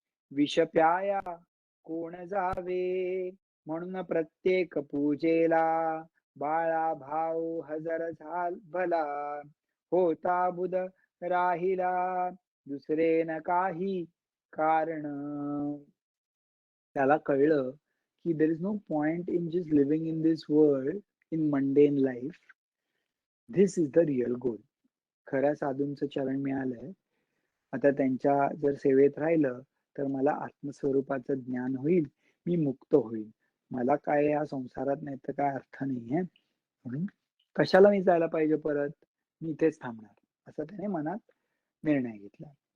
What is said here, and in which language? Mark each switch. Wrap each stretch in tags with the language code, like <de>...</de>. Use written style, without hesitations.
<mr>विष प्याया कोण जावे, म्हणून प्रत्येक पूजेला बाळा भाऊ हजर भला, होता बुध राहिला दुसरे न काही कारण. त्याला कळलं</mr> <en>की there is no point in just living in this world in mundane life. This is the real goal.</en> <mr>खऱ्या साधूंचं चरण मिळालंय. आता त्यांच्या जर सेवेत राहिलं तर मला आत्मस्वरूपाचं ज्ञान होईल, मी मुक्त होईल. मला काय या संसारात नाही तर काय अर्थ नाहीये, म्हणून कशाला मी जायला पाहिजे परत, मी इथेच थांबणार, असा त्याने मनात निर्णय घेतला.</mr>